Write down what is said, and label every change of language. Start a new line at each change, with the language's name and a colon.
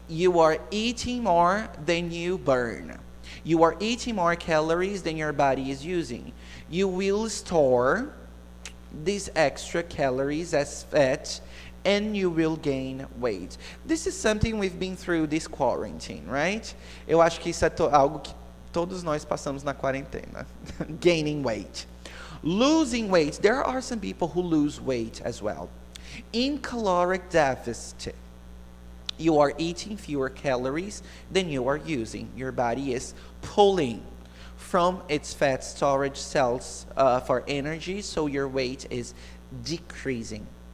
English: You are eating more than you burn. You are eating more calories than your body is using. You will store these extra calories as fat, and you will gain weight. This is something we've been through this quarantine, right?
Portuguese: Eu acho que isso é algo que todos nós passamos na quarentena.
English: Gaining weight. Losing weight. There are some people who lose weight as well. In caloric deficit, you are eating fewer calories than you are using. Your body is pulling from its fat storage cells for energy, so your weight is decreasing.